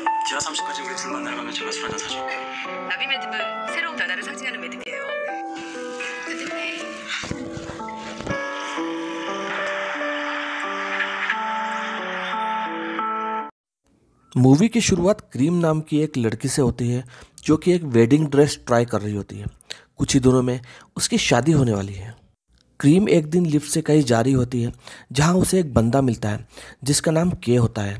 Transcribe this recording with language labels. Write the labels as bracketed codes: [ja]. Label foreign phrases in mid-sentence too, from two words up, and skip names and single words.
[ko] 지하 30까지 우리 둘만 내려가면 제가 술 한잔 사줄게요. 나비 매듭은 새로운 변화를 상징하는 매듭이에요. [hi] मूवी की शुरुआत क्रीम नाम की एक लड़की से होती है जो कि एक [en] wedding dress try [hi] कर रही होती है। कुछ ही दिनों में उसकी शादी होने वाली है। क्रीम एक दिन लिफ्ट से कहीं जा रही होती है जहां उसे एक बंदा मिलता है जिसका नाम के होता है।